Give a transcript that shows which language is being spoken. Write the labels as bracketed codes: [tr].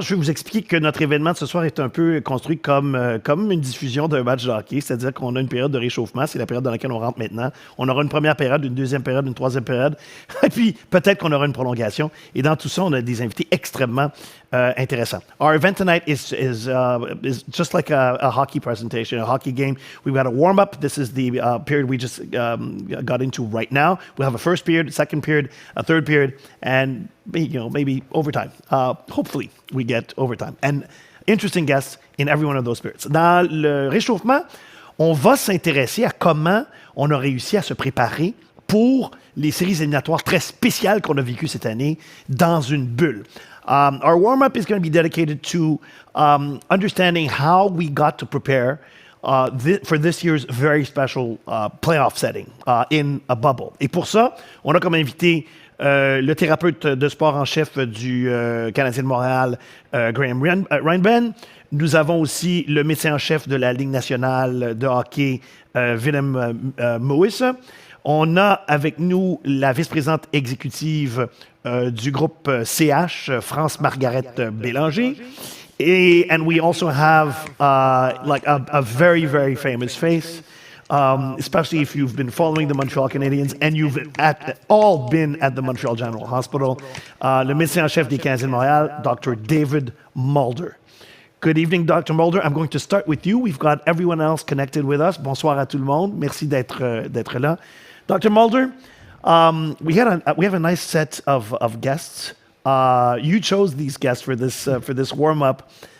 [fr] Je vais vous expliquer que notre événement de ce soir est un peu construit comme une diffusion d'un match de hockey, c'est-à-dire qu'on a une période de réchauffement, c'est la période dans laquelle on rentre maintenant. On aura une première période, une deuxième période, une troisième période, et puis peut-être qu'on aura une prolongation. Et dans tout ça, on a des invités extrêmement intéressants. [en] Our event tonight is just like a hockey presentation, a hockey game. We've got a warm-up. This is the period we just got into right now. We'll have a first period, second period, a third period, and maybe overtime. Hopefully, we get overtime. And interesting guests in every one of those periods. [fr] Dans le réchauffement, on va s'intéresser à comment on a réussi à se préparer pour les séries éliminatoires très spéciales qu'on a vécues cette année dans une bulle. [en] Our warm-up is going to be dedicated to understanding how we got to prepare for this year's very special playoff setting in a bubble. [fr] Et pour ça, on a comme invité le thérapeute de sport en chef du Canadien de Montréal, Graham Reinben. Nous avons aussi le médecin en chef de la Ligue nationale de hockey, Willem Mouissa. On a avec nous la vice-présidente exécutive du groupe CH, France-Margaret Bélanger. [en] And we also have like a very, very famous face, especially if you've been following the Montreal Canadiens and you've all been at the Montreal General Hospital. [fr] Le médecin en chef des Canadiens de Montréal, Dr. [en] David Mulder. Good evening, Dr. Mulder. I'm going to start with you. We've got everyone else connected with us. [fr] Bonsoir à tout le monde. Merci d'être là. [en] Dr. Mulder, we have a nice set of guests. You chose these guests for this warm-up.